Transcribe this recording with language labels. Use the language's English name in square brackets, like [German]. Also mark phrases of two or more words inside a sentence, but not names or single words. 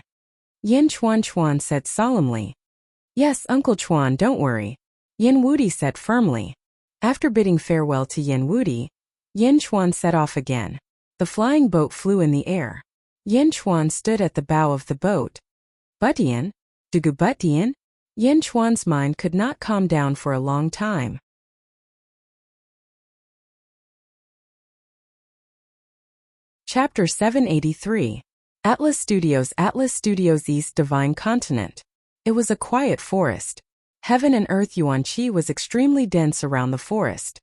[English] Yin Chuan said solemnly. Yes, Uncle Chuan, don't worry. Yin Wudi said firmly. After bidding farewell to Yin Wudi, Yin Chuan set off again. The flying boat flew in the air. Yin Chuan stood at the bow of the boat. Butian? Dugu Butian? Yin Chuan's mind could not calm down for a long time. Chapter 783. Atlas Studios East Divine Continent. It was a quiet forest. Heaven and earth yuan qi was extremely dense around the forest.